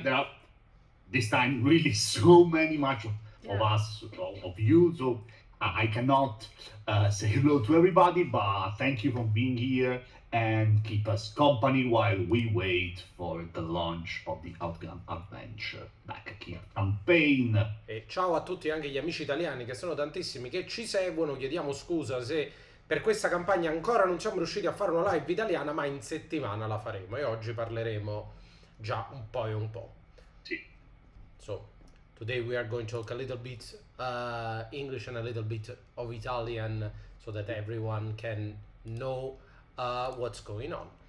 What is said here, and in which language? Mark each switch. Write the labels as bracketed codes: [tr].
[en] There are this time really so much of us, of you. So I cannot say hello to everybody, but thank you for being here and keep us company while we wait for the launch of the Outgunned Adventure Backerkit campaign. [it] E ciao a tutti anche gli amici italiani che sono tantissimi che ci seguono. Chiediamo scusa se per questa campagna ancora non siamo riusciti a fare una live italiana, ma in settimana la faremo e oggi parleremo già un po' e un po'. Sì. [en] So today we are going to talk a little bit English and a little bit of Italian so that everyone can know what's going on.